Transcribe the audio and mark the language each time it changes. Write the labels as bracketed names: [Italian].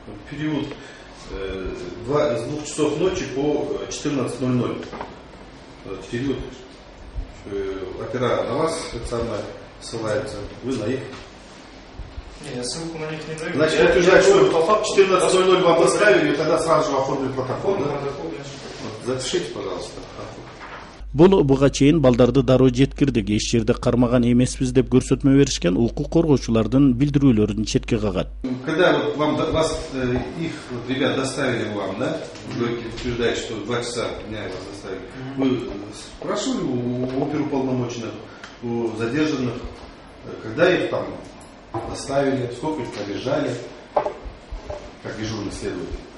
[Russian] Период с 2 часов ночи по 14:00. Период опера на вас специально ссылается, вы на их. Не, я ссылку на них не даю. Значит, это утверждает, что по факту 14:00 вам доставили, и тогда сразу же оформили протокол, да? Запишите, пожалуйста. [Kyrgyz] Бул буга чейин балдарды дароо жеткирдик, эч жерде кармаган эмеспиз деп көрсөтмө беришкен укук коргоочулардын билдирүүлөрүн четке кагат. [Russian] Когда вот вас их ребят доставили вам, да? Вы утверждаете, что 2 часа дня вас доставили. Вы спрашивали у оперуполномоченных, у задержанных, когда их там доставили, сколько их продержали, как дежурный следователь?